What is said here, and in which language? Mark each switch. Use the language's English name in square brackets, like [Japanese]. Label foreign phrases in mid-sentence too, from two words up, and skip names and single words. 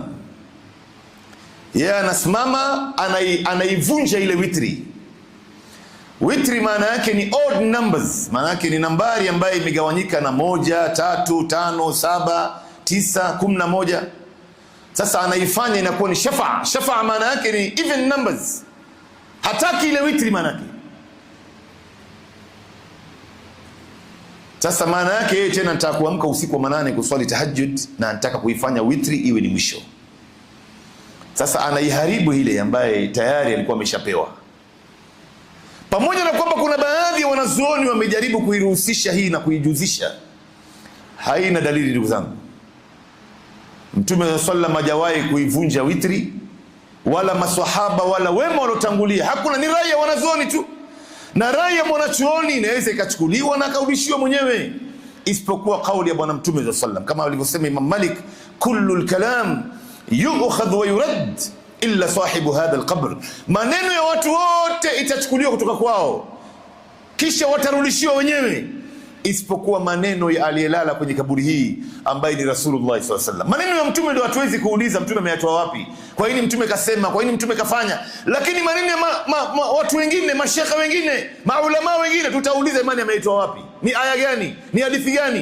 [Swahili] Yeye anasimama, anaivunja ile witri. Witri maana yake ni [English] odd numbers, [Swahili] maana yake ni nambari ambayo imegawanyika na 1, 3, 5, 7, 9, 11. Sasa anaifanya inakuwa ni shafa. Shafa maana yake ni [English] even numbers. [Swahili] Hataki ile witri maana yake. Sasa maana yake yeye tena nataka kuamka usiku wa manane kuswali tahajjud na nataka kuifanya witri iwe ni mwisho. Sasa anaiharibu ile ambaye tayari alikuwa ameshapewa. Pamoja na kwamba kuna baadhi ya wanazuoni wamejaribu kuiruhusisha hii na kuijuzisha, haina dalili ndugu zangu. Mtume sallallahu hajawahi kuivunja witri, wala maswahaba wala wema waliotangulia. Hakuna, ni rai ya wanazuoni tu, na rai ya mwanachuoni inaweza ikachukuliwa na akarudishiwa mwenyewe, isipokuwa kauli ya bwana Mtume sallallahu, kama alivyosema Imam Malik, [Arabic] كل الكلام يؤخذ ويرد إلا صاحب هذا القبر, [Swahili] maneno ya watu wote itachukuliwa kutoka kwao kisha watarudishiwa wenyewe, isipokuwa maneno ya aliyelala kwenye kaburi hii ambaye ni [Arabic] رسول الله صلى الله عليه وسلم. [Swahili] Maneno ya Mtume ndio hatuwezi kuuliza Mtume ameyatoa wapi, kwa nini Mtume kasema, kwa nini Mtume kafanya. Lakini maneno ya watu wengine, mashekha wengine, maulama wengine, tutauliza imani ameitoa wapi, ni aya gani, ni hadithi gani?